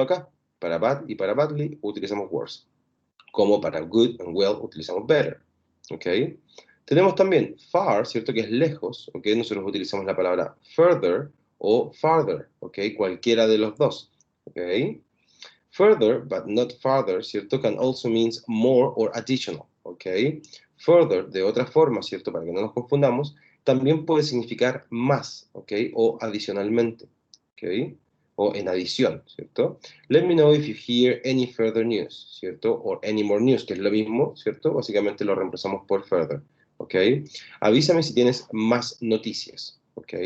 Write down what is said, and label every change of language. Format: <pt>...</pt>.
<es>Acá, para bad y para badly utilizamos worse, como para good and well utilizamos better. ¿ok? Tenemos también far, ¿cierto? Que es lejos, ¿ok? Nosotros utilizamos la palabra further o farther, ¿ok? Cualquiera de los dos, ¿ok?</es> <en>Further, but not farther,</en> <es>¿cierto?</es> <en>Can also means more or additional, ¿ok?</en> <es>Further, de otra forma, ¿cierto? Para que no nos confundamos, también puede significar más, ¿ok? O adicionalmente, ¿ok? O en adición, ¿cierto?</es> <en>Let me know if you hear any further news, ¿cierto? Or any more news,</en> <es>que es lo mismo,</es> <en>¿cierto?</en> <es>Básicamente lo reemplazamos por further, ¿ok? Avísame si tienes más noticias, ¿ok?</es>